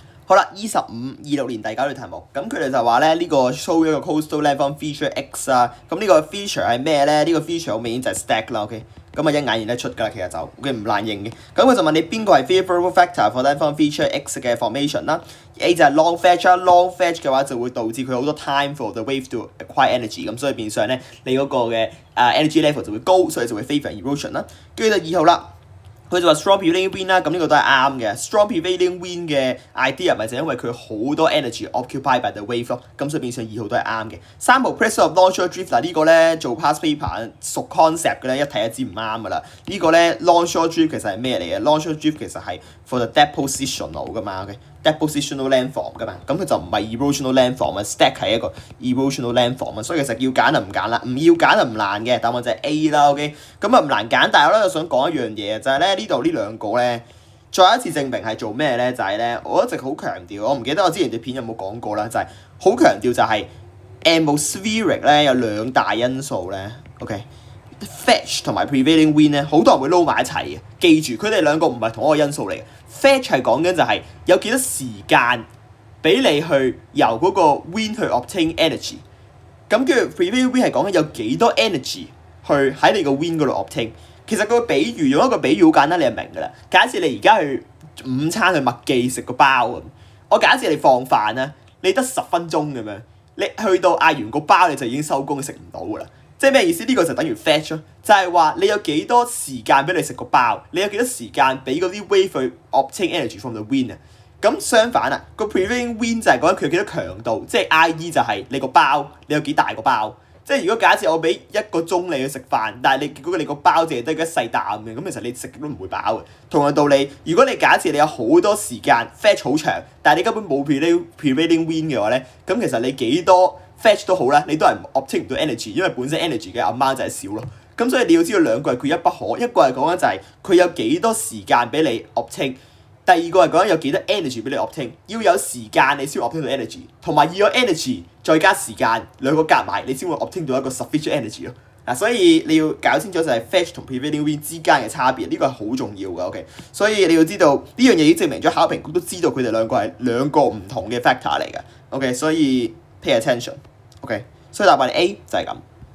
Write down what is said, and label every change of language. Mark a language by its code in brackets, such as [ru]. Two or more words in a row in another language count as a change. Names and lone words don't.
[yue] 好啦，25、26年第9條題目，咁佢哋就話咧呢個 show 一個 [en] coastal landform feature X [yue] 啊，咁呢個 feature 係咩咧？呢個 feature 好明顯就係 stack 啦 ，OK， 咁啊一眼認得出㗎啦，其實就 OK 唔難認嘅。咁佢就問你邊個係 [en] favourable factor for landform feature X [yue] 嘅 formation 啦 ？A 就係 [en] long fetch [yue] 啦， [en] long fetch [yue] 嘅話就會導致佢好多 [en] time for the wave to acquire energy， [yue] 咁所以變相咧你嗰個嘅 [en] energy level [yue] 就會高，所以就會 [en] favour erosion [yue] 啦。跟住第2號啦。佢就話 [en] strong prevailing wind [yue] 啦，咁呢個都係啱嘅。 [en] strong prevailing wind [yue] 嘅 idea 咪就因為佢好多 [en] energy occupied by the wave [yue] 咯，咁所以變相2號都係啱嘅。3號 [en] pressure of longshore drift [yue] 嗱呢個咧做 [en] past paper [yue] 熟 concept 嘅咧，一睇就知唔啱噶啦。呢個咧 [en] longshore drift [yue] 其實係咩嚟嘅 ？ [en] longshore drift [yue] 其實係 [en] for the depositional [yue] 噶嘛 ， [en] depositional landform [yue] 噶嘛，咁佢就唔係 [en] erosional landform [yue] 啊 ，stack 係一個 [en] erosional landform [yue] 啊，所以其實要揀就唔揀啦，唔要揀就唔難嘅，答案就係 A 啦 ，OK， 咁啊唔難揀，但係我咧就想講一樣嘢就係咧呢度呢兩個咧，再一次證明係做咩咧？就係咧我一直好強調，我唔記得我之前條片有冇講過啦，就係好強調就係 atmospheric 咧有2大因素咧 ，OK。Fetch 同埋 [en] prevailing wind [yue] 咧，好多人會撈埋一齊嘅。記住，佢哋兩個唔係同一個因素嚟嘅。Fetch 係講緊就係有幾多時間俾你去由嗰個 wind 去 [en] obtain energy。 [yue] 咁跟住 [en] prevailing wind [yue] 係講緊有幾多 energy 去喺你個 wind 嗰度 obtain。其實個比喻用一個比喻好簡單，你就明㗎啦。假設你而家去午餐去麥記食個包咁，我假設你放飯啦，你得10分鐘咁樣，你去到嗌完個包你就已經收工，食唔到㗎啦。即係咩意思？呢個就等於 fetch 咯，就係話你有幾多時間俾你食個包，你有幾多時間俾嗰啲 wave 去 [en] obtain energy from the wind [yue] 啊？咁相反啊，個 [en] prevailing wind [yue] 就係講緊佢有幾多強度，即係 IE 就係你個包，你有幾大個包。即係如果假設我俾1個鐘你去食飯，但係結果你個包淨係得一細啖嘅，咁其實你食都唔會飽嘅。同樣道理，如果你假設你有好多時間 fetch 好長，但係你根本冇 [en] prevailing wind [yue] 嘅話咧，咁其實你幾多 fetch 都好啦，你都係 obtain 唔到 energy， 因為本身 energy 嘅 amount 就係少咯。咁所以你要知道兩個係缺一不可，一個係講緊就係佢有幾多時間俾你 obtain， 第二個係講緊有幾多 energy 俾你 obtain。要有時間你先會 obtain 到 energy， 同埋要有 energy 再加時間，兩個夾埋你先會 obtain 到一個 [en] sufficient energy [yue] 咯。嗱，所以你要搞清楚就係 fetch 同 [en] prevailing wind [yue] 之間嘅差別，呢個係好重要嘅。OK， 所以你要知道呢樣嘢已經證明咗考評局都知道佢哋兩個係兩個唔同嘅 factor 嚟嘅。OK， 所以 [en] pay attention。 [yue] OK， 所以答案 A 就係咁。